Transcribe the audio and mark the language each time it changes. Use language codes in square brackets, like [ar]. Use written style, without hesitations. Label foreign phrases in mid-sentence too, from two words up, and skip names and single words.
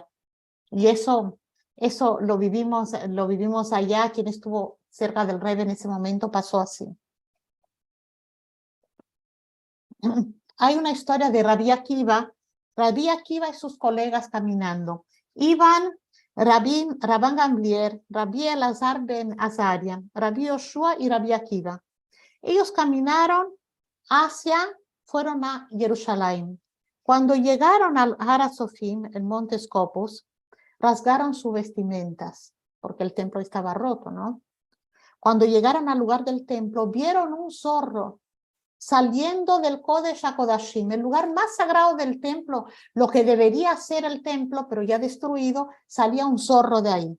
[es] Y eso lo vivimos allá. Quien estuvo cerca del Rebbe en ese momento pasó así. Hay una historia de Rabbi Akiva y sus colegas caminando. Iban Rabban Gamliel, Rabbi Elazar ben Azaria, Rabbi Yoshua y Rabbi Akiva. Ellos fueron a Jerusalén. Cuando llegaron al Har HaTzofim, el monte Scopus, rasgaron sus vestimentas, porque el templo estaba roto, ¿no? Cuando llegaron al lugar del templo, vieron un zorro saliendo del Kodesh HaKodashim, el lugar más sagrado del templo, lo que debería ser el templo, pero ya destruido, salía un zorro de ahí.